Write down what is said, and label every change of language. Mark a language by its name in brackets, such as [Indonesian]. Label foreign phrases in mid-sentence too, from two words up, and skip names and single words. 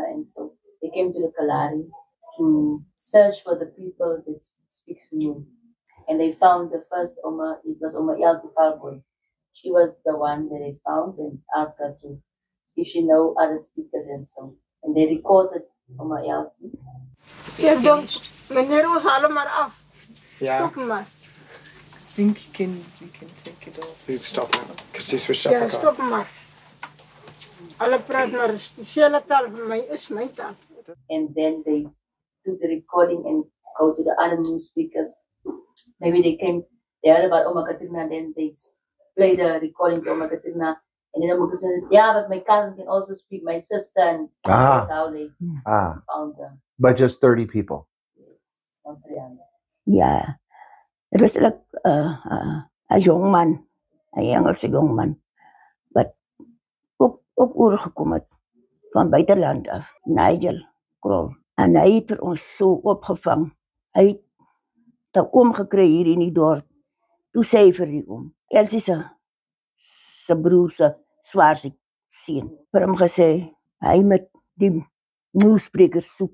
[English] And so they came to the Kalahari to search for the people that speak Zulu. And they found the first Oma. It was Oma Elsie Falboy. She was the one that they found and asked her to, if she know other speakers and so. And they recorded Oma Elsie. [Afrikaans] Ja, donc, meneer ons haal maar af. [English] Yeah. [Afrikaans] Stop maar. [English] I think you can take it off. You stop now, because she switched up [Afrikaans] Ja, [English] her [Afrikaans] stop [English] car. [Afrikaans] maar. Alle praat maar, dieselfde taal vir my is my taal. [English] And then they do the recording and go to the other news speakers. Maybe they heard about Oma Katerina, and then they play the recording to Oma Katerina. And then Oma Katerina said, yeah, but my cousin can also speak, my sister. And that's how they found them. But just 30 people. Yes, not 300. [Afrikaans] Ja, het was [English] like a young man, [Afrikaans] a Engelse [English] young man, [Afrikaans] wat ook oorgekom het van buitenland af, Nigel Krol. En hy het vir ons so opgevang. Hy het 'n oom gekry hier in die dorp. Toe sê hy vir die oom, Elsie se broer se swaarste seun, vir hom gesê, hy moet die nuussprekers soek.